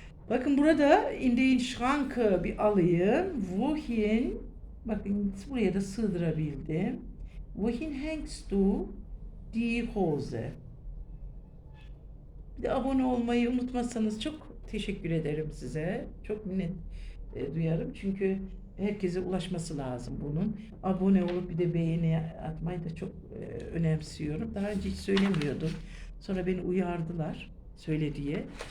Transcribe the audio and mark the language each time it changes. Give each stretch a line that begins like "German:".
Turkish: Bakın burada
German: in den Schrank
Turkish: bir alayım. Wohin, bakın buraya da sığdırabildim.
German: Wohin hängst du die Hose?
Turkish: Bir de abone olmayı unutmazsanız çok teşekkür ederim size. Çok minnet duyarım. Çünkü herkese ulaşması lazım bunun. Abone olup bir de beğeni atmayı da çok önemsiyorum. Daha önce hiç söylemiyordum. Sonra beni uyardılar söyle diye.